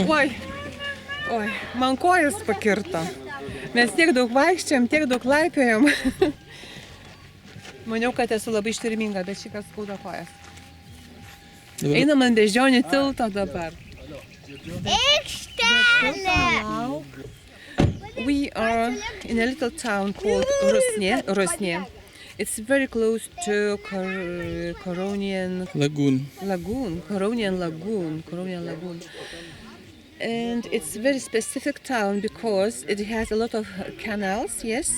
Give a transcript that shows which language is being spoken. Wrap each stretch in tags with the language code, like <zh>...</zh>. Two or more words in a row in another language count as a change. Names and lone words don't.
<lt>Oi, man kojas pakirto. Mes tiek daug vaikščiam, tiek daug laipiojam. Maniau, kad esu labai ištverminga, bet šį kartą skauda kojas. dabar Einam ant Beždžionių tilto dabar. Aikštelė.</lt> <en>We are in a little town called Rusnė. It's very close to Coronian lagūn. Lagoon. And it's a very specific town because it has a lot of canals, yes?</en>